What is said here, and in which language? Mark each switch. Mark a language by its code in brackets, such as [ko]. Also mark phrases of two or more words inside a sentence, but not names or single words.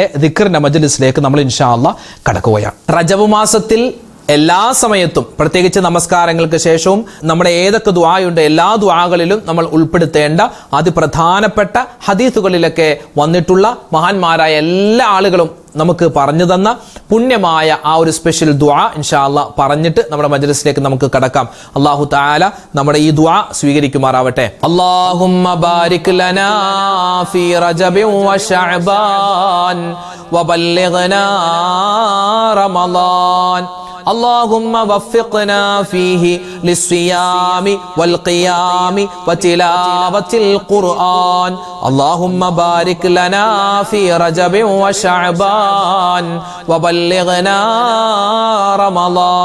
[ml] ദിക്റിന്റെ മജ്ലിസിലേക്ക് നമ്മൾ [ar] إن شاء الله [ml] കടക്കുകയാണ്. റജബ് മാസത്തിൽ എല്ലാ സമയത്തും, പ്രത്യേകിച്ച് നമസ്കാരങ്ങൾക്ക് ശേഷവും നമ്മുടെ ഏതൊക്കെ ദുആയുണ്ട് എല്ലാ ദുആകളിലും നമ്മൾ ഉൾപ്പെടുത്തേണ്ട അതിപ്രധാനപ്പെട്ട ഹദീസുകളിലൊക്കെ വന്നിട്ടുള്ള മഹാന്മാരായ എല്ലാ ആളുകളും നമുക്ക് പറഞ്ഞു തന്ന പുണ്യമായ ആ ഒരു സ്പെഷ്യൽ ദുആ [ar] إن شاء الله [ml] പറഞ്ഞിട്ട് നമ്മുടെ മജ്ലിസിലേക്ക് നമുക്ക് കടക്കാം. [ar] الله تعالى [ml] നമ്മുടെ ഈ ദുആ സ്വീകരിക്കുമാറാവട്ടെ. [ar] اللهم بارك لنا في رجب وشعبان وبلغنا رمضان. اللهم وفقنا فيه للصيام والقيام وتلاوة القرآن. اللهم بارك لنا في رجب وشعبان وبلغنا رمضان.